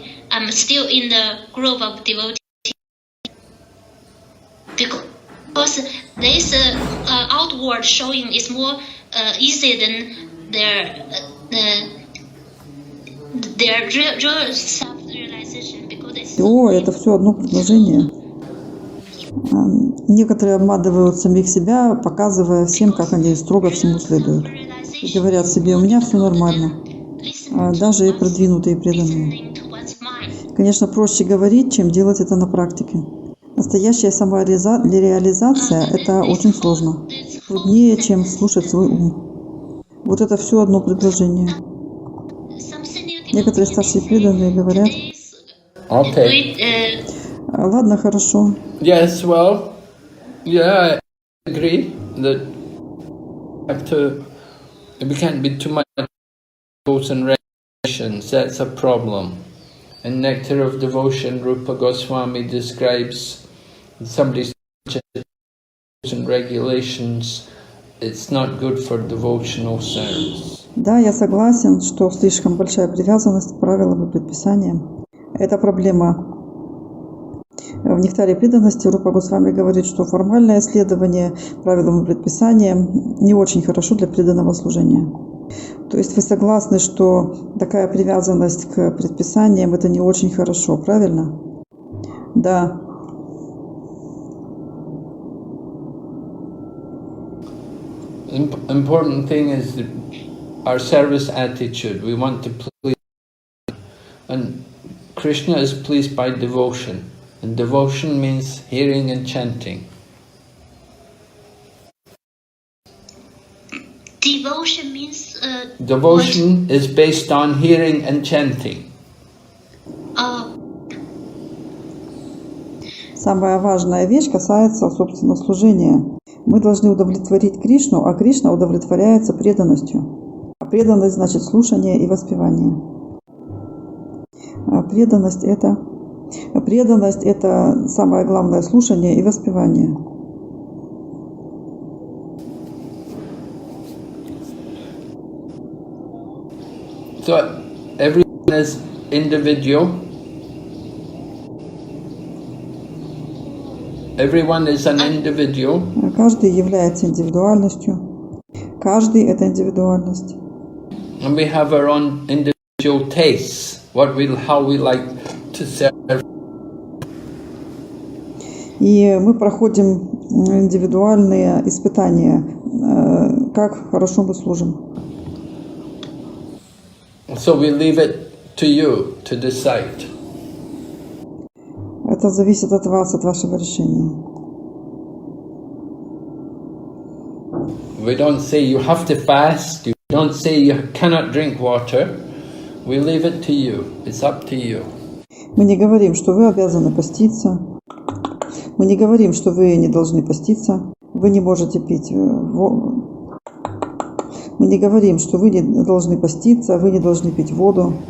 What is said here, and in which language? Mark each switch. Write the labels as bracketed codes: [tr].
[en] I'm still in the group of devotees. Because this outward showing is more easy than their real self-realization. [ru] О, это все одно предложение. Некоторые обманывают самих себя, показывая всем, как они строго всему следуют. И говорят себе: у меня все нормально. Даже и продвинутые преданные. Конечно, проще говорить, чем делать это на практике. Настоящая самореализация – это очень сложно. Труднее, чем слушать свой ум. Вот это все одно предложение. Некоторые старшие преданные говорят: [en] Okay. [ru] Ладно, хорошо. [en] Yes, well, yeah, I agree that we can't be too much rules and regulations. That's a problem. In Nectar of Devotion, Rupa Goswami describes somebody's rules and regulations. It's not good for devotional service. [ru] Да, я согласен, что слишком большая привязанность к правилам и предписаниям – это проблема. В «Нектаре преданности» Рупа Госвами говорит, что формальное следование правилам и предписаниям не очень хорошо для преданного служения. То есть вы согласны, что такая привязанность к предписаниям – это не очень хорошо, правильно? Да. [en] Important thing is our service attitude. We want to please, and Krishna is pleased by devotion, and devotion means hearing and chanting. Devotion means Devotion is based on hearing and chanting. [ru] Самая важная вещь касается, собственно, служения. Мы должны удовлетворить Кришну, а Кришна удовлетворяется преданностью. А преданность значит слушание и воспевание. А преданность это самое главное — слушание и воспевание. [en] So everyone is individual. Everyone is an individual. [ru] Каждый является индивидуальностью. Каждый – это индивидуальность. [en] And we have our own individual tastes, how we like to serve. [ru] И мы проходим индивидуальные испытания, как хорошо мы служим. [en] So we leave it to you to decide. [ru] Это зависит от вас, от вашего решения. [en] We don't say you have to fast. You don't say you cannot drink water. We leave it to you. It's up to you. [ru] Мы не говорим, что вы обязаны поститься. Мы не говорим, что вы не должны поститься. Вы не можете пить воду. Мы не говорим, что вы не должны поститься, вы не должны пить воду.